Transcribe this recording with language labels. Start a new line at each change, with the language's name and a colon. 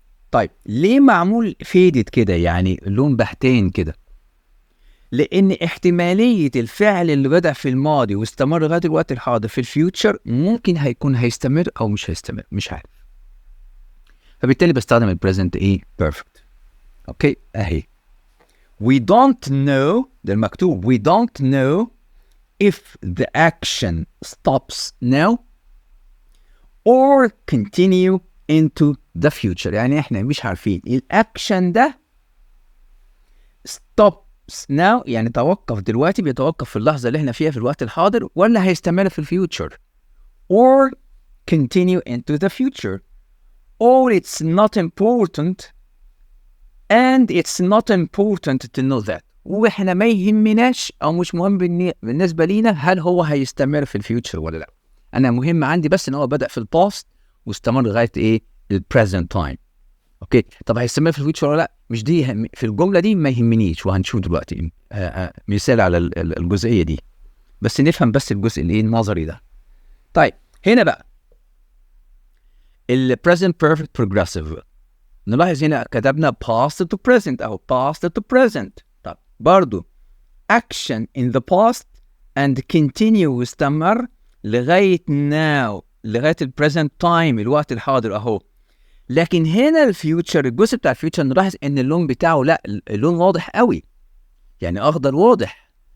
Arabic: طيب ليه معمول فيدد كده، يعني لون بحتين كده؟ لان احتماليه الفعل اللي بدأ في الماضي واستمر لغايه الوقت الحاضر في الفيوتشر ممكن هيستمر او مش هيستمر، مش عارف. فبالتالي بستخدم البريزنت ايه؟ بيرفكت. اوكي اهي.
English: we don't know،
Arabic: ده المكتوب
English: we don't know if the action stops now or continue into the future.
Arabic: يعني احنا مش عارفين الاكشن ده stops now يعني توقف دلوقتي، بيتوقف في اللحظة اللي احنا فيها في الوقت الحاضر، ولا هيستمر في الفيوتشر
English: or continue into the future or it's not important and it's not important to know that.
Arabic: واحنا ما يهمناش او مش مهم بالنسبة لينا هل هو هيستمر في الفيوتشر ولا لا. انا مهم عندي بس ان هو بدأ في الباست واستمر لغاية ايه؟ البريزنت تايم. اوكي. طب هيستمر في الفيوتشر ولا لا؟ مش دي في الجمله دي ما يهمنيش، وهنشوف دلوقتي مثال على الجزئيه دي، بس نفهم بس الجزء اللي النظري ده. طيب هنا بقى ال present perfect progressive، نلاحظ هنا كتبنا past to present اهو، past to present. طب برضو
English: action in the past and continue
Arabic: واستمر لغايه now، لغايه ال present time الوقت الحاضر اهو. لكن هنا الفيوتشر، الجزء بتاع الفيوتشر نلاحظ ان اللون بتاعه لا، اللون واضح قوي، يعني اخضر واضح.